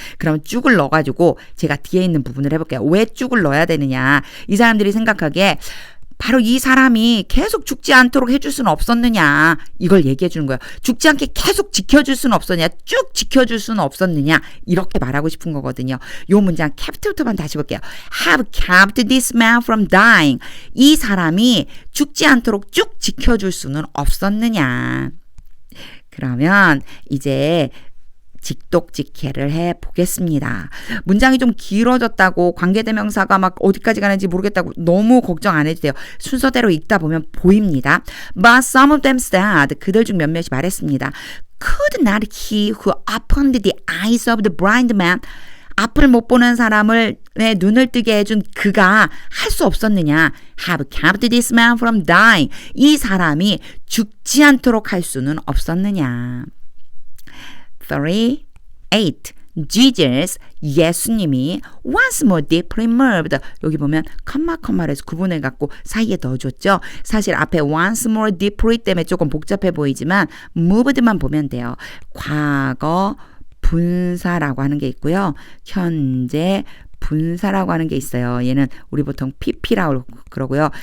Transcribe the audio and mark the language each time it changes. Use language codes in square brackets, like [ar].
[ko] 그러면 쭉을 넣어가지고 제가 뒤에 있는 부분을 해볼게요. 왜 쭉을 넣어야 되느냐. 이 사람들이 생각하기에 바로 이 사람이 계속 죽지 않도록 해줄 수는 없었느냐. 이걸 얘기해 주는 거예요. 죽지 않게 계속 지켜줄 수는 없었느냐. 쭉 지켜줄 수는 없었느냐. 이렇게 말하고 싶은 거거든요. 요 문장 kept부터만 다시 볼게요. [en] Have kept this man from dying. [ko] 이 사람이 죽지 않도록 쭉 지켜줄 수는 없었느냐. 그러면 이제 직독직해를 해보겠습니다. 문장이 좀 길어졌다고 관계대명사가 막 어디까지 가는지 모르겠다고 너무 걱정 안 해도 돼요. 순서대로 읽다 보면 보입니다. [en] But some of them said, [ko] 그들 중 몇몇이 말했습니다. [en] Could not he who opened the eyes of the blind man, [ko] 앞을 못 보는 사람을 눈을 뜨게 해준 그가 할 수 없었느냐. [en] Have kept this man from dying. [ko] 이 사람이 죽지 않도록 할 수는 없었느냐. 38. [en] Jesus, 예수님이 once more deeply moved. [ko] 여기 보면 컴마를 해서 구분해 갖고 사이에 넣어줬죠. 사실 앞에 [en] once more deeply [ko] 때문에 조금 복잡해 보이지만 moved만 보면 돼요. 과거 분사라고 하는 게 있고요. 현재 분사라고 하는 게 있어요. 얘는 우리 보통 pp라고 그러고요.